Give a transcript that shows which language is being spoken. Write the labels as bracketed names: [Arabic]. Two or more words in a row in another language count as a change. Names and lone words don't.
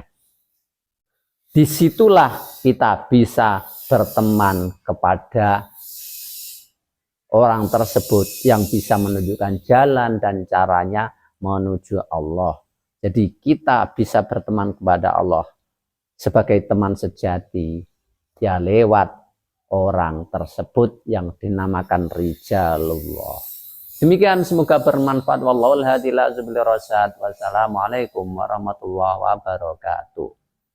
[Indonesian] Disitulah kita bisa berteman kepada orang tersebut yang bisa menunjukkan jalan dan caranya menuju Allah. Jadi kita bisa berteman kepada Allah sebagai teman sejati ya lewat orang tersebut yang dinamakan rijalullah. Demikian, semoga bermanfaat. [Arabic] والله الهادي إلى سبيل الرشاد. والسلام عليكم ورحمة الله وبركاته.